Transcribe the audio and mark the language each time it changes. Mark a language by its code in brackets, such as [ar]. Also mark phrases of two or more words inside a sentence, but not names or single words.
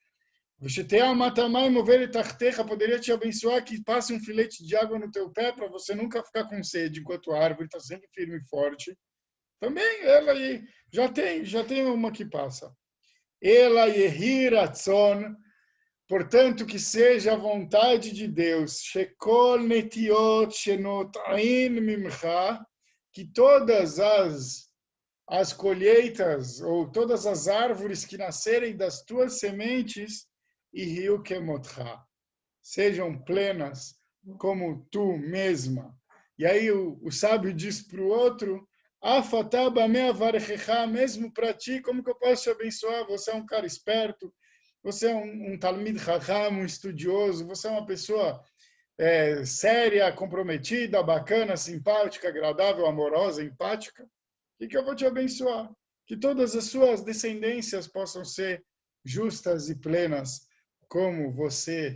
[pt] Poderia te abençoar que passe um filete de água no teu pé para você nunca ficar com sede enquanto a árvore está sempre firme e forte. Também ela aí já tem uma que passa. Ela [he] יהי רצון, [pt] portanto que seja a vontade de Deus, [he] שכל נטיעות שנוטעין ממך, [pt] que todas as colheitas ou todas as árvores que nascerem das tuas sementes e [he] יהיו כמוך, [pt] sejam plenas como tu mesma. E aí o sábio diz para o outro, mesmo para ti, como que eu posso te abençoar? Você é um cara esperto, você é um [he] תלמיד חכם, [pt] um estudioso, você é uma pessoa séria, comprometida, bacana, simpática, agradável, amorosa, empática. O que eu vou te abençoar? Que todas as suas descendências possam ser justas e plenas como você.